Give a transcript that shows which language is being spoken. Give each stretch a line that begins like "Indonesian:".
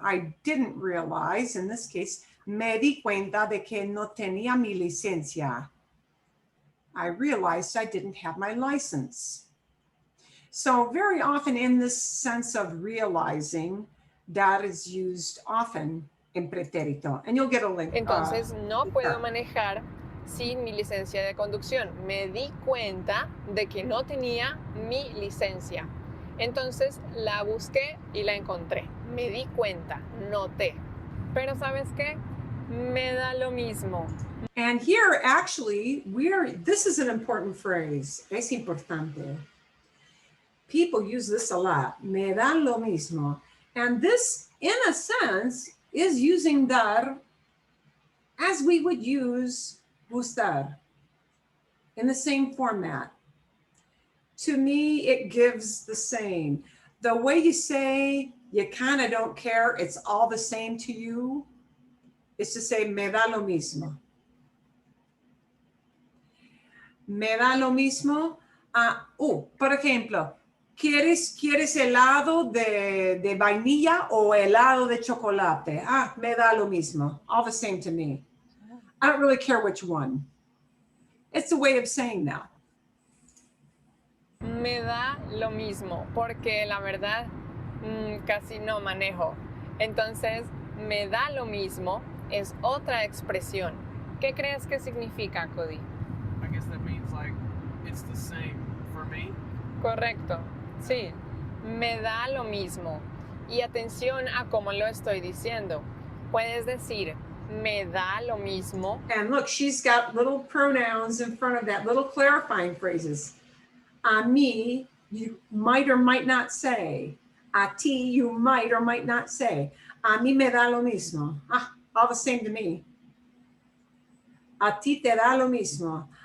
English: I didn't realize, in this case,
Spanish: me di cuenta de que no tenía mi licencia.
English: I realized I didn't have my license. So very often in this sense of realizing, that is used often in pretérito. And you'll get a link.
Spanish: Entonces, no puedo manejar sin mi licencia de conducción. Me di cuenta de que no tenía mi licencia. Entonces la busqué y la encontré. Me di cuenta, noté. Pero ¿sabes qué? Me da lo mismo.
English: And here, actually, this is an important phrase.
Spanish: Es importante.
English: People use this a lot.
Spanish: Me da lo mismo.
English: And this, in a sense, is using dar as we would use gustar in the same format. To me, it gives the same. The way you say you kind of don't care, it's all the same to you, is to say
Spanish: me da lo mismo. Me da lo mismo. Por ejemplo, ¿quieres helado de vainilla o helado de chocolate? Me da lo mismo.
English: All the same to me. I don't really care which one. It's a way of saying that.
Spanish: Me da lo mismo, porque la verdad casi no manejo. Entonces, me da lo mismo es otra expresión. ¿Qué crees que significa, Cody?
English: I guess that means like it's the same for me.
Spanish: Correcto, sí. Me da lo mismo. Y atención a cómo lo estoy diciendo. Puedes decir, me da lo mismo.
English: And look, she's got little pronouns in front of that, little clarifying phrases.
Spanish: A mí,
English: you might or might not say.
Spanish: A ti,
English: you might or might not say.
Spanish: A mí me da lo mismo.
English: All the same to me.
Spanish: A ti te da lo mismo.